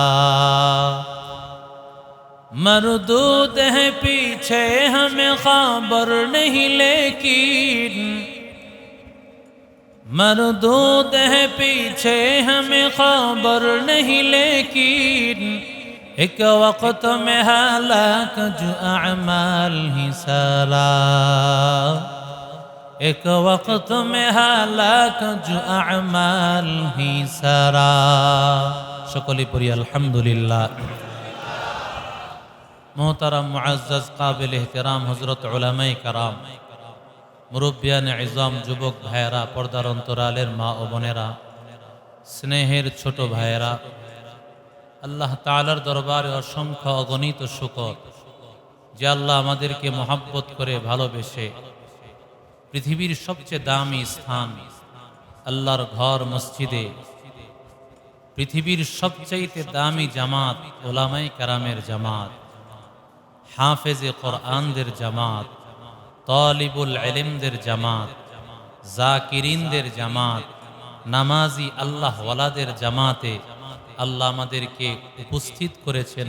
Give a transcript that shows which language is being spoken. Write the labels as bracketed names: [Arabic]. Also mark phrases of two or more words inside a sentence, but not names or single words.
[Urdu] مردود ہے پیچھے ہمیں خبر نہیں لیکن، مردود ہے پیچھے ہمیں خبر نہیں لیکن، ایک وقت میں ہلاک جو اعمال ہی سارا، ایک وقت میں ہلاک جو اعمال ہی سارا. [Bangla] সকলি পড়ি আলহামদুলিল্লাহ। [Urdu] محترم معزز قابل احترام حضرت علمائے کرام, [Bangla] মুরব্বিয়ান ইজাম, যুবক ভাইরা, পর্দার অন্তরালের মা ও বোনেরা, স্নেহের ছোট ভাইরা, আল্লাহ তাআলার দরবারে অসংখ্য অগণিত শুকর যে আল্লাহ আমাদেরকে মোহাব্বত করে ভালোবেসে পৃথিবীর সবচেয়ে দামী স্থান আল্লাহর ঘর মসজিদে পৃথিবীর সবচেয়ে দামী জামাত উলামায়ে কেরামের জামাত, হাফেজে কুরআনদের জামাত, তালিবুল ইলমদের জামাত, জাকিরিনদের জামাত, নামাজী আল্লাহ ওয়ালাদের জামাতে আল্লাহ আমাদেরকে উপস্থিত করেছেন।